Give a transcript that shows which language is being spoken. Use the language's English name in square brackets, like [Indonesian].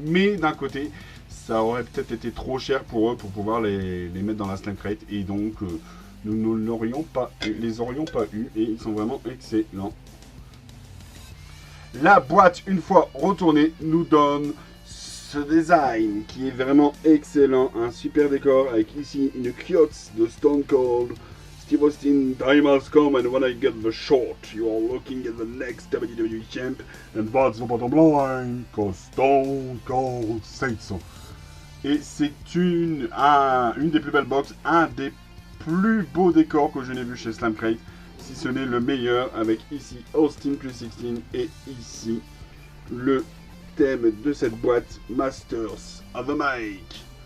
[French] Mais d'un côté, ça aurait peut-être été trop cher pour eux pour pouvoir les mettre dans la Slime Crate et donc nous ne les aurions pas eu et ils sont vraiment excellents. La boîte, une fois retournée, nous donne ce design qui est vraiment excellent. Un super décor avec ici une quiote de Stone Cold Steve Austin. [English] Time has come and when I get the shot, you are looking at the next WWE champ. And that's the bottom line, cause Stone Cold said so. [French] Et c'est une des plus belles box, un des plus beaux décors que je n'ai vu chez Slime Crate. Si ce n'est le meilleur, avec ici Austin plus 16 et ici le thème de cette boîte Masters of the Mic.